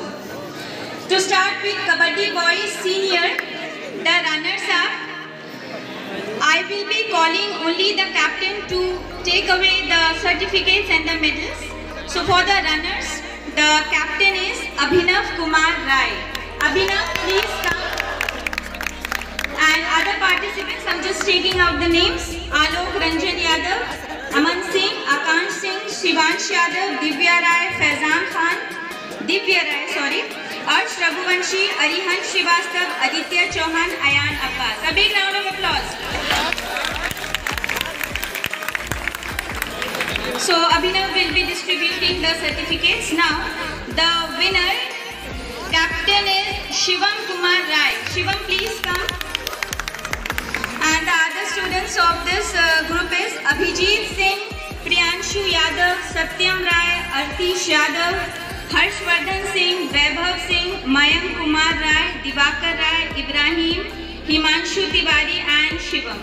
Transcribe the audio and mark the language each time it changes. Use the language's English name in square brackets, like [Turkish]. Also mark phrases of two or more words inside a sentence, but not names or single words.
[English] To start with Kabaddi Boys Senior, the runners-up, I will be calling only the captain to take away the certificates and the medals. So for the runners, the captain is Abhinav Kumar Rai. Abhinav, please come. And other participants, I'm just taking out the names. Alok Ranjan Yadav, Aman Singh, Akansh Singh, Shivansh Yadav, Divya Rai, Arsh Raghuvanshi, Arihan Srivastava, Aditya Chauhan, Ayan Abbas. A big round of applause. So Abhinav will be distributing the certificates now. The winner, captain is Shivam Kumar Rai. Shivam, please come. And the other students of this group is Abhijit Singh, Priyanshu Yadav, Satyam Rai, Artish Yadav, Harshvardhan Singh, Vaibhav Singh, Mayank Kumar Rai, Divakar Rai, Ibrahim, Himanshu Tiwari and Shivam.